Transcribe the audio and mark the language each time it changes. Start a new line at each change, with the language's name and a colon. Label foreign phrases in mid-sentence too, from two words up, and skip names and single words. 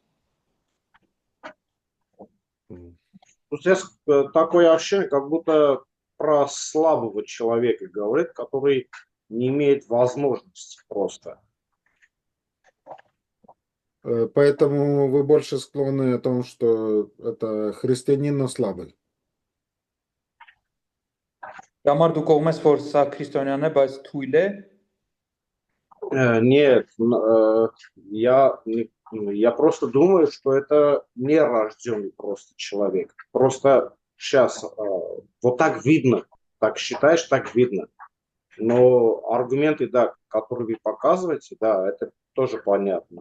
Russian: Здесь такое ощущение, как будто про слабого человека говорит, который не имеет возможности просто. Поэтому вы больше склонны о том, что это христианин, но слабый.
Armenian: Համար դու կողմես, որ սա քրիստոնյան է, բայց թույլ է։
Russian: Нет, я просто думаю, что это нерожденный просто человек. Просто сейчас вот так видно, так считаешь, так видно. Но аргументы, да, которые вы показываете, да, это тоже понятно.